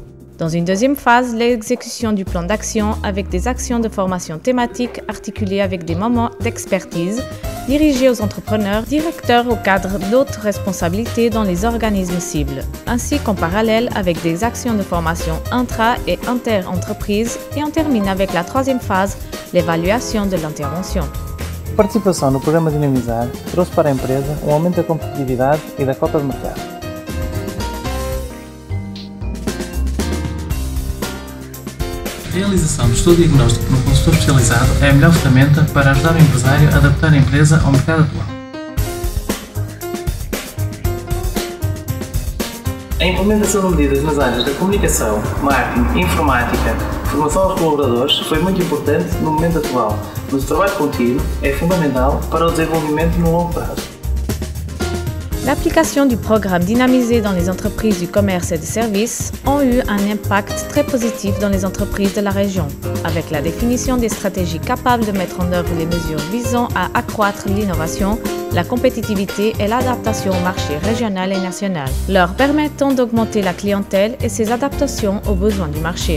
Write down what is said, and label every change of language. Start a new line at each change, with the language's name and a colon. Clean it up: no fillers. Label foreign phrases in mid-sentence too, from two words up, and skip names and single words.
French: Dans une deuxième phase, l'exécution du plan d'action avec des actions de formation thématique articulées avec des moments d'expertise dirigés aux entrepreneurs, directeurs ou cadres d'autres responsabilités dans les organismes cibles, ainsi qu'en parallèle avec des actions de formation intra- et inter-entreprises, et on termine avec la troisième phase, l'évaluation de l'intervention.
Portuguese: A participação no programa Dinamizar trouxe para a empresa aumento da competitividade e da cota de mercado. A realização do estudo diagnóstico por um consultor especializado é a melhor ferramenta para ajudar o empresário a adaptar a empresa ao mercado atual. A implementação de medidas nas áreas da comunicação, marketing, informática, formação aos colaboradores foi muito importante no momento atual, mas o trabalho contínuo é fundamental para o desenvolvimento no longo prazo.
French: L'application du programme Dynamisé dans les entreprises du commerce et des services ont eu un impact très positif dans les entreprises de la région, avec la définition des stratégies capables de mettre en œuvre les mesures visant à accroître l'innovation, la compétitivité et l'adaptation au marché régional et national, leur permettant d'augmenter la clientèle et ses adaptations aux besoins du marché.